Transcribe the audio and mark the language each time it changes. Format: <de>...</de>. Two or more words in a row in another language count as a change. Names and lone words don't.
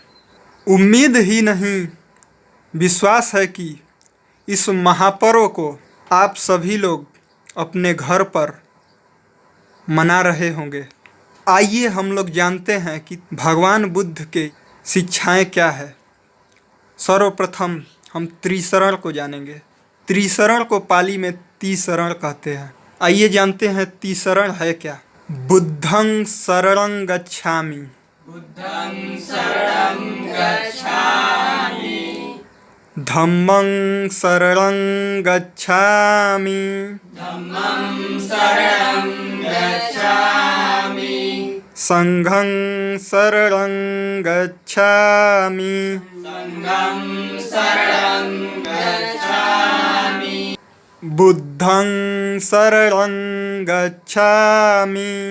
<hi>उम्मीद ही नहीं, विश्वास है कि इस महापर्व को आप सभी लोग अपने घर पर मना रहे होंगे। आइए हम लोग जानते हैं कि भगवान बुद्ध के शिक्षाएं क्या है। सर्वप्रथम हम त्रिशरण को जानेंगे। त्रिशरण को पाली में तिसरण कहते हैं। आइए जानते हैं तिसरण है क्या।</hi> <pi>बुद्धं शरणं गच्छामि, धम्मं शरणं गच्छामि, संघं शरणं गच्छामि, बुद्धं शरणं गच्छामि,</pi>